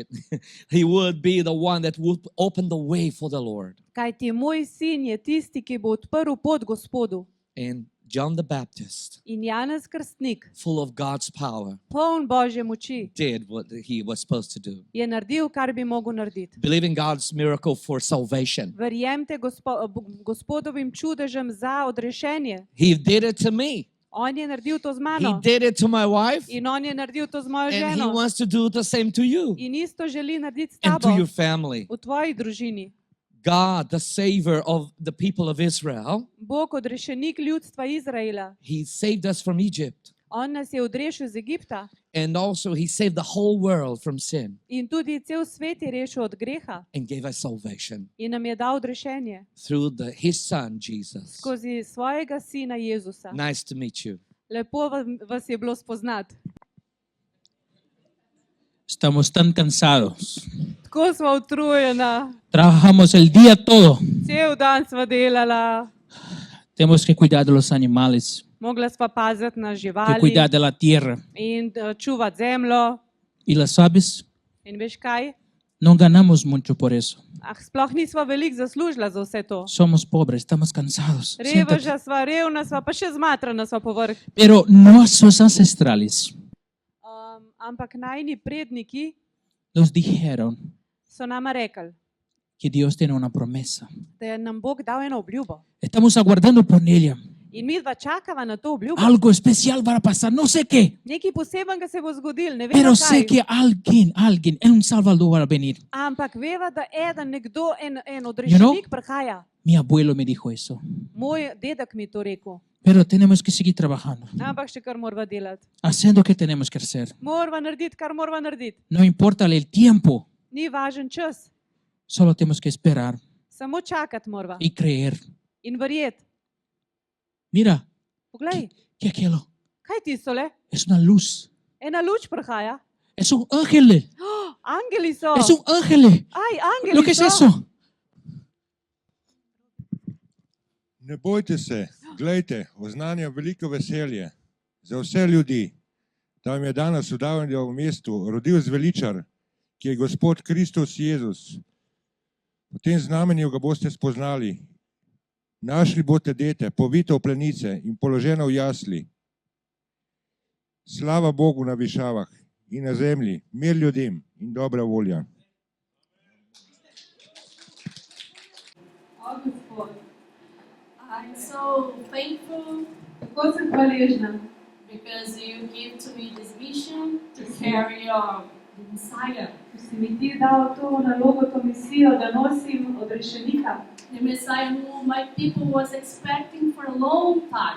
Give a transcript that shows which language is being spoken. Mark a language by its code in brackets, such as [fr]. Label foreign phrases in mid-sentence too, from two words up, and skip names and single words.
[en] He would be the one that would open the way for the Lord. [sl] kaj ti moj sin je tisti, ki bo odprl pot Gospodu. [en] And John the Baptist, [sl] In Janez Krstnik, [en] full of God's power, [sl] poln Božje moči, [en] did what he was supposed to do. [sl] je naredil, kar bi mogel narediti. [en] Believing God's miracle for salvation. [sl] Verjemite Gospodovim čudežem za odrešenje. [en] He did it to me. [sl] On je naredil to z [en] He [sl] mano [en] did it to my wife. [sl] in on je naredil to z mojo [en] And he [sl] ženo. [en] wants to do the same to you [sl] In isto želi narediti s [en] and to [sl] tabo, [en] your family. [sl] v tvoji družini. [en] God, the savior of the people of Israel, [sl] Bog, odrešenik ljudstva Izraela, [en] he saved us from Egypt. [sl] on nas je odrešil iz Egipta [en] And also he saved the whole world from sin [sl] in tudi cel svet je rešil od greha [en] and gave us salvation [sl] in nam je dal odrešenje [en] through his son, Jesus. [sl] skozi svojega sina Jezusa. [en] Nice to meet you. [sl] Lepo vas je bilo spoznati. [es] Estamos tan cansados. [sl] Tako smo utrujena, [es] Trabajamos el día todo. [sl] cel dan sva delala, [es] Tenemos que cuidar de los animales, [sl] mogla sva paziti na [es] que [sl] živali [es] cuidar de la tierra. [sl] in čuvati zemljo. [es] Y las sabes, [sl] In veš kaj? [es] no ganamos mucho por eso. [sl] Sploh nisva veliko zaslužila za vse to. [es] Somos pobres, estamos cansados. Siéntate. [sl] Reveža sva, revna sva, pa še zmatrana sva povrh. [es] Pero nuestros ancestrales [sl] Ampak najni predniki [es] nos dijeron [sl] so nama rekli, [es] que Dios tiene una promesa. [sl] da je nam Bog dal eno obljubo. [es] Estamos aguardando por ella. [sl] In mi dva čakava na to obljubo. [es] Algo especial va a pasar, no sé qué. [sl] Nekaj posebenega se bo zgodil, ne vem [es] Pero [sl] kaj. [es] sé que alguien, un Salvador va a venir. [sl] Ampak veva, da nekdo, en odrešenik prihaja. [es] Mi abuelo me dijo eso. [sl] Moj dedek mi je to rekel. [es] Pero tenemos que seguir trabajando, [sl] Ampak še kar morava delati. [es] haciendo lo que tenemos que hacer. [sl] Morava narediti, kar morava narediti. [es] No importa el tiempo, [sl] Ni važen čas. [es] solo tenemos que esperar [sl] Samo čakati morava. [es] y creer. [sl] In verjeti. [es] Mira, [sl] Poglej, [es] que aquello [sl] kaj ti so le? [es] es una luz, [sl] Ena luč prihaja. [es] es un ángel, [sl] Angeli so. [es] es un ángel. [sl] Aj, angeli [es] ¿Lo que es [sl] so. [es] eso? [sl] Ne bojte se, glejte, oznanja veliko veselje za vse ljudi, da vam je danes v Davnjem mestu rodil zveličar, ki je Gospod Kristus Jezus. Po tem znamenju ga boste spoznali. Našli boste dete, povite v plenice in položeno v jasli. Slava Bogu na višavah in na zemlji, mir ljudem in dobra volja. O, Gospod, [en] I'm so thankful [sl] tako sem hvaležna, [en] because you give to me this vision to carry on the Messiah. [sl] ker si mi ti dal to nalogo, to misijo, da nosim odrešenika. [en] The Messiah who my people was expecting for a long time.